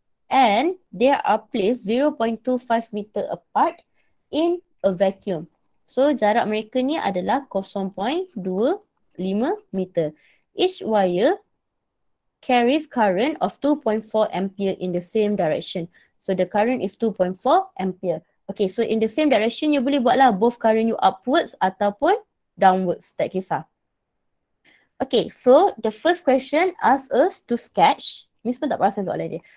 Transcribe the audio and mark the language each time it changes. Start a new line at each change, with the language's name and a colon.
English: And they are placed 0.25 meter apart in a vacuum.
Malay: So jarak mereka ni adalah 0.25 meter.
English: Each wire carries current of 2.4 ampere in the same direction. So the current is 2.4 ampere. Okay, so in the same direction you
Malay: boleh buatlah
English: both current you upwards
Malay: ataupun
English: downwards,
Malay: tak kisah.
English: Okay, so the first question asks us to sketch.
Malay: Miss pun tak perasan soalan dia.